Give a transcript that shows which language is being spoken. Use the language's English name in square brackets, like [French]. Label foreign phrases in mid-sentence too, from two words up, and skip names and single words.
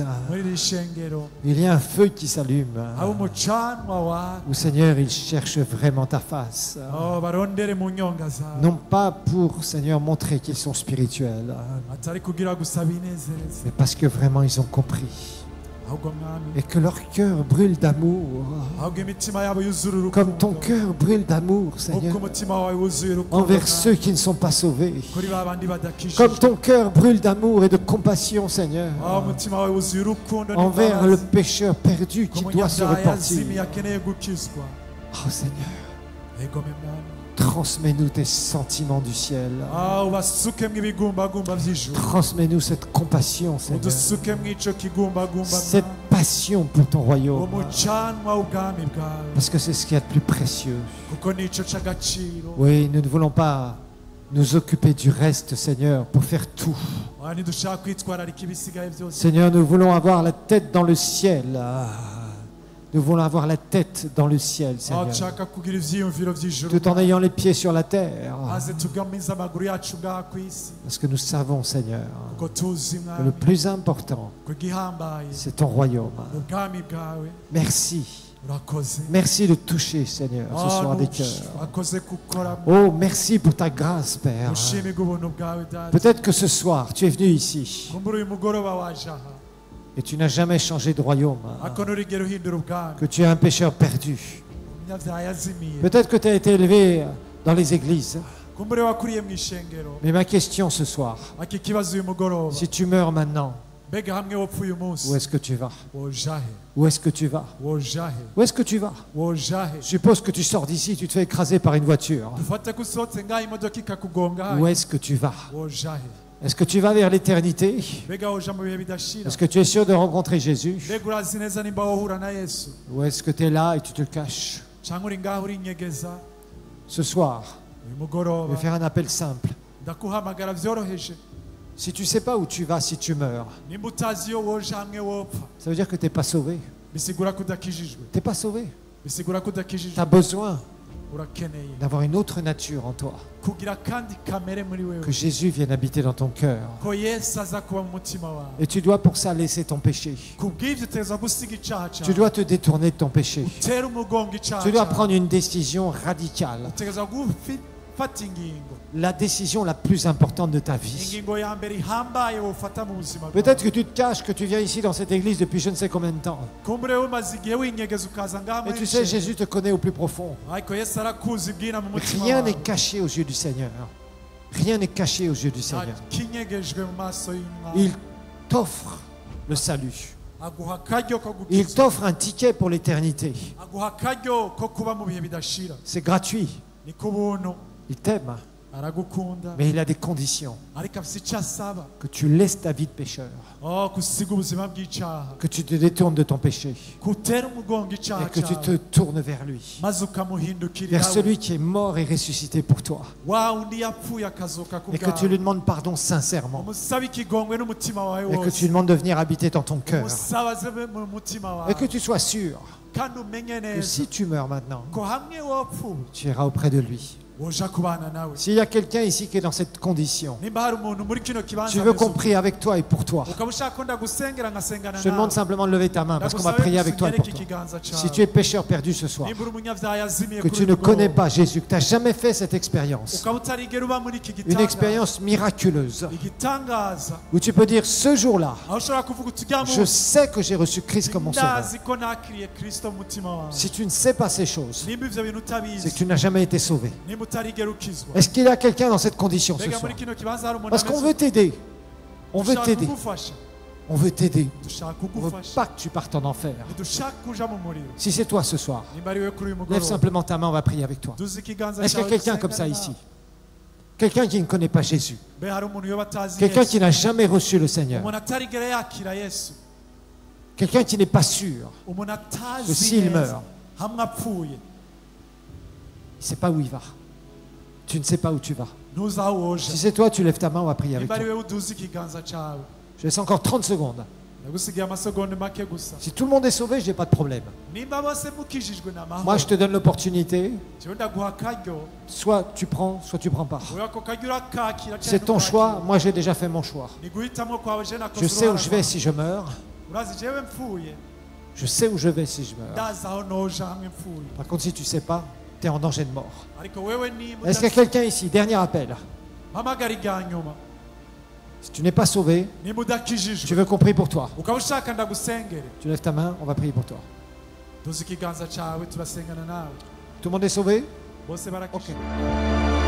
[Rundi] muri iri shengero [French] il y a un feu qui s'allume. [Rundi] abo umucanwa wa [French] Où, Seigneur, il cherche vraiment ta face. [Rundi] barondere mu nyonga zawe [French] Non pas pour, Seigneur, montrer qu'ils sont spirituels, [Rundi] atari kugira gusa binezereze [French] mais parce que vraiment ils ont compris. [Rundi] ahubwo mwami [French] Et que leur cœur brûle d'amour. [Rundi] ahubwo imitima yabo yuzura urukundo [French] Comme ton cœur brûle d'amour, Seigneur. [Rundi] uko umutima wawe wuzuye urukundo [French] Envers [Rundi] mwami, [French] ceux qui ne sont pas sauvés. [Rundi] kuri ba bandi badakijijwe [French] Comme ton cœur brûle d'amour et de compassion, Seigneur. [Rundi] umutima wawe wuzuye urukundo [French] Envers le [Rundi] n'imbabazi [French] pécheur perdu qui [Rundi] ku [French] doit se [Rundi] munyabyaha yazimiye [French] repentir. [Rundi] akeneye gukizwa [French] Oh Seigneur, [Rundi] egome mwami [French] transmets-nous tes sentiments du ciel. [Rundi] ubasukemwo ibigumbagumba by'ijuru [French] Transmets-nous cette compassion, Seigneur. [Rundi] udusukemwo ico kigumbagumba [French] Cette passion pour ton royaume. [Rundi] umucanwa w'ubwami bwawe [French] Parce que c'est ce qu'il y a de plus précieux. [Rundi] kuko nico c'agaciro [French] Oui, nous ne voulons pas nous occuper du reste, Seigneur, pour faire tout. [Rundi] ntidushaka kwitwararika ibisigaye byose [French] Seigneur, nous voulons avoir la tête dans le ciel. Nous voulons avoir la tête dans le ciel, [Rundi] aho [French] Seigneur. [Rundi] dushaka kugira ivyiyumviro by'ijuru [French] Tout en ayant les pieds sur la terre. [Rundi] maze tugamize amaguru yacu ngaha ku isi [French] Parce que nous savons, Seigneur, [Rundi] kuko tuzi [French] que [Rundi] mwami [French] le plus important, [Rundi] ko igihambaye [French] c'est ton royaume. [Rundi] ubwami bwawe [French] Merci. [Rundi] urakoze [French] Merci de toucher, Seigneur, ce soir des cœurs. [Rundi] urakoze gukora [French] Oh, merci pour ta grâce, Père. [Rundi] ushimirwe ubuntu bwawe data [French] Peut-être que ce soir, tu es venu ici [Rundi] kumbura uyu mugoroba waje aha [French] et tu n'as jamais changé de royaume. [Rundi] ariko nturigera uhindura ubwami [French] Que tu es un pécheur perdu. [Rundi] umunyabyaha yazimiye [French] Peut-être que tu as été élevé dans les églises. [Rundi] kumbure wakuriye mu ishengero [French] Mais ma question ce soir, [Rundi] ariko ikibazo uyu mugoroba [French] si tu meurs maintenant, [Rundi] mbega hamwe wopfa uyu munsi [French] où est-ce que tu vas? [Rundi] wojahe [French] Où est-ce que tu vas? [Rundi] wojahe [French] Où est-ce que tu vas? [Rundi] wojahe [French] Suppose que tu sors d'ici, tu te fais écraser par une voiture. [Rundi] dufate ko usohotse ngaho imodoka ikakugonga [French] Où est-ce que tu vas? [Rundi] wojahe [French] Est-ce que tu vas vers l'éternité? [Rundi] mbega woja mu bihe bidashira [French] Est-ce que tu es sûr de rencontrer Jésus? [Rundi] mbega urazi neza nimba wohura na yesu [French] Ou est-ce que tu es là et tu te caches? [Rundi] cyangwa uri ngaho urinyegeza [French] Ce soir, [Rundi] uyu [French] je [Rundi] mugoroba [French] vais faire un appel simple. [Rundi] ndakuhamagara byoroheje [French] Si tu ne sais pas où tu vas si tu meurs, [Rundi] nimba utazi iyo woje hamwe wopfa [French] ça veut dire que tu n'es pas sauvé. [Rundi] bisigura ko udakijijwe [French] Tu n'es pas sauvé. [Rundi] bisigura ko [French] Tu [Rundi] udakijijwe [French] as besoin [Rundi] urakeneye [French] d'avoir une autre nature en toi. [Rundi] kugira kandi kamere muri [French] Que [Rundi] wewe [French] Jésus vienne habiter dans ton cœur. [Rundi] ko yesu aza kuba mu mutima wawe [French] Et tu dois pour ça laisser ton péché. [Rundi] kubw'ibyo uteza gusiga icyaha [French] Tu [Rundi] cyawe [French] dois te détourner de ton péché. [Rundi] utera umugongo icyaha [French] Tu dois [Rundi] cyawe [French] prendre une décision radicale. [Rundi] utegeza gufata ingingo [French] La décision la plus importante de ta vie. [Rundi] ingingo ya mbere ihambaye wofata mu buzima bwawe [French] Peut-être que tu te caches, que tu viens ici dans cette église depuis je ne sais combien de temps. [Rundi] kumbure umaze igihe winyegeza ukaza ngaha [French] Mais [Rundi] muri [French] tu sais, Jésus te connaît au plus profond. [Rundi] ariko yesu arakuzi bwina mu mutima [French] Rien [Rundi] wawe [French] n'est caché aux yeux du Seigneur. Rien n'est caché aux yeux du Seigneur. [Rundi] kinyegejwe mu maso y'umwami [French] Il t'offre le salut. [Rundi] aguha akaryo ko [French] Il [Rundi] gukizwa [French] t'offre un ticket pour l'éternité. [Rundi] aguha akaryo ko kuba mu bihe bidashira [French] C'est gratuit. [Rundi] ni ku buntu [French] Il t'aime. [Rundi] aragukunda [French] Mais il a des conditions. [Rundi] ariko afite icyo asaba [French] Que tu laisses ta vie de pécheur. [Rundi] gusiga ubuzima bw'icyaha [French] Que tu te détournes de ton péché. [Rundi] kutera umugongo icyaha [French] Et que tu [Rundi] cyawe [French] te tournes vers lui. [Rundi] maze ukamuhindukirira [French] Vers celui qui est mort et ressuscité pour toi. [Rundi] wa undi yapfuye akazuka ku [French] Et que tu lui demandes pardon sincèrement. [Rundi] umusaba ikigongwe n'umutima wawe [French] Et que [Rundi] wose [French] tu lui demandes de venir habiter dans ton cœur. [Rundi] umusaba aze mu mutima [French] Et [Rundi] wawe [French] que tu sois sûr [Rundi] kandi umenye [French] que [Rundi] neza [French] si tu meurs maintenant, [Rundi] ko hamwe wapfuye [French] tu iras auprès de lui. [Rundi] woja kubana nawe [French] S'il y a quelqu'un ici qui est dans cette condition, [Rundi] nimba hari umuntu muri kino kibanza [French] tu veux [Rundi] ameze [French] qu'on [Rundi] uko, [French] prie avec toi et pour toi. [Rundi] ukaba ushaka ko ndagusengera nkasengana [French] Je te demande [Rundi] nawe [French] simplement de lever ta main parce qu'on va [Rundi] ndagusabe [French] prier avec toi et pour [Rundi] gusenyera iki [French] toi. [Rundi] kiganza [French] Si [Rundi] cyawe [French] tu es pécheur perdu ce soir, [Rundi] nimba uri umunyabyaha yazimiye [French] que [Rundi] kuri [French] tu [Rundi] uyu [French] ne [Rundi] mugoroba, [French] connais pas Jésus, que tu n'as jamais fait cette expérience, [Rundi] ukaba utarigera uba muri iki [French] une [Rundi] gitangaza [French] expérience miraculeuse, [Rundi] igitangaza [French] où tu peux dire ce jour-là, [Rundi] aho ushobora kuvuga uti ujya [French] je sais que j'ai reçu Christ comme mon sauveur. [Rundi] ndazi ko nakiriye kristo mu mutima wawe [French] Si tu ne sais pas ces choses, [Rundi] nimba ivyo bintu [French] c'est que [Rundi] utabizi [French] tu n'as jamais été sauvé. [Rundi] nimba utarigera ukizwa [French] Est-ce qu'il y a quelqu'un dans cette condition ce [Rundi] mbega [French] soir? [Rundi] muri kino kibanza hari umuntu [French] Parce qu'on [Rundi] ameze [French] veut t'aider. On veut [Rundi] dushaka [French] t'aider. [Rundi] kugufasha [French] On veut t'aider. [Rundi] dushaka [French] On ne veut [Rundi] kugufasha [French] pas que tu partes en enfer. [Rundi] ntidushaka kuja mu muriro [French] Si c'est toi ce soir, [Rundi] nimba ari we kuri uyu [French] lève [Rundi] mugoroba [French] simplement ta main, on va prier avec toi. [Rundi] duze ikiganza [French] Est-ce qu'il y a [Rundi] cyawe [French] quelqu'un comme ça [Rundi] dusengane [French] ici? [Rundi] nawe. [French] Quelqu'un qui ne connaît pas Jésus? [Rundi] mbe hari umuntu yoba atazi [French] Quelqu'un [Rundi] yesu [French] qui n'a jamais reçu le Seigneur? [Rundi] umuntu atarigera yakira yesu [French] Quelqu'un qui n'est pas sûr [Rundi] umuntu [French] que [Rundi] atazi [French] s'il [Rundi] neza [French] meurt, [Rundi] hamwe apfuye [French] Il ne sait pas où il va. Tu ne sais pas où tu vas. [Rundi] ntuzi aho woja [French] Si c'est toi, tu lèves ta main, on va prier avec [Rundi] niba [French] toi. [Rundi] ari wewe uduza ikiganza cyawe [French] Je laisse encore 30 secondes. [Rundi] ndagusigaye amasegonda make gusa [French] Si tout le monde est sauvé, je n'ai pas de problème. [Rundi] nimba bose mukijijwe n'amahoro [French] Moi, je te donne l'opportunité. [Rundi] jewe ndaguha akaryo [French] Soit tu prends pas. [Rundi] wowe ako karyo urakakira [French] C'est ton choix. Moi, j'ai déjà fait mon choix. [Rundi] ni guhitamwo kwawe je nakoze [French] Je sais où [Rundi] uruhara [French] je vais [Rundi] rwawe. [French] si je meurs. [Rundi] urazi jewe mpfuye [French] Je sais où je vais si je meurs. [Rundi] ndazi aho noja hamwe mpfuye [French] Par contre, si tu ne sais pas, tu es en danger de mort. [Rundi] ariko wewe niba [French] Est-ce qu'il y a quelqu'un ici? Dernier appel. [Rundi] mpamagara irya nyuma [French] Si tu n'es pas sauvé, [Rundi] niba [French] tu [Rundi] udakijijwe [French] veux qu'on prie pour toi. [Rundi] ukaba ushaka ndagusengere [French] Tu lèves ta main, on va prier pour toi. [Rundi] duza ikiganza cyawe turasengana nawe [French] Tout le monde est sauvé? [Rundi] bose Ok. barakijijwe